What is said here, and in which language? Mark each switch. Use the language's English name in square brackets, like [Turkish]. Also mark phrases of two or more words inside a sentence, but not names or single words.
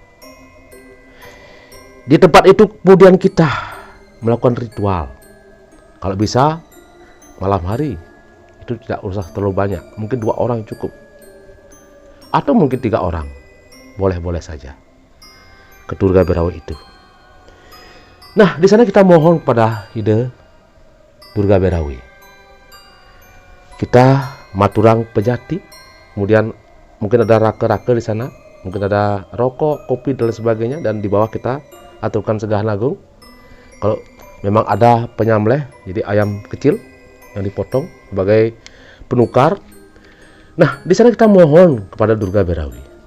[Indonesian] Di tempat itu kemudian kita melakukan ritual. Kalau bisa malam hari, itu tidak usah terlalu banyak, mungkin 2 orang cukup, atau mungkin 3 orang, boleh-boleh saja ke Durga Berawi itu. Nah, di sana kita mohon pada ide Durga Berawi. Kita [Balinese] maturang pejati, [Indonesian] kemudian mungkin ada rake-rake di sana, mungkin ada rokok, kopi dan sebagainya, dan di bawah kita aturkan [Balinese] segahan agung. [Indonesian] Kalau memang ada penyamleh, jadi ayam kecil yang dipotong sebagai penukar. Nah, di sana kita mohon kepada Durga Berawi.